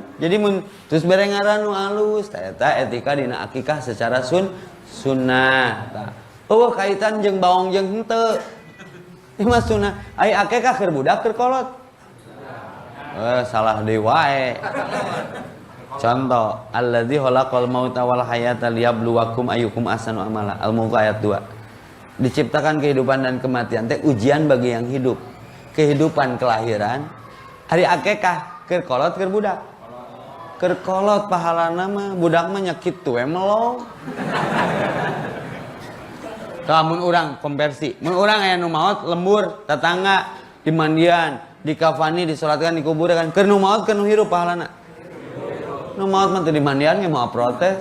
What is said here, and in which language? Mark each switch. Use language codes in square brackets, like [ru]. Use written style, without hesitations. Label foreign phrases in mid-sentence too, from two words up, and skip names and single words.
[su] Jadi mun terus bere ngaran nu alus tah eta etika dina akikah secara sunnah tah. Eueuh kaitan jeung baong jeung henteu. Ieu mah sunnah. Ai akikah keur budak keur kolot. Salah deui wae. [ar] Contoh، الذي خلق الموت والحياة ليبلوكم أيكم أحسن عملا. [su] Al-Mulk ayat 2. [id] Diciptakan kehidupan dan kematian teh ujian bagi yang hidup. Kehidupan kelahiran hari [su] akikah keur kolot keur budak. Keur kolot pahalana mah budak mah nya kitu we melong. Mun urang konversi, mun urang aya nu maot lembur tetangga di mandian, dikafani, disolatkan, dikuburkan. Keur nu maot keur nu hirup pahalana. Nu maot mah teu di mandian ge moal protes.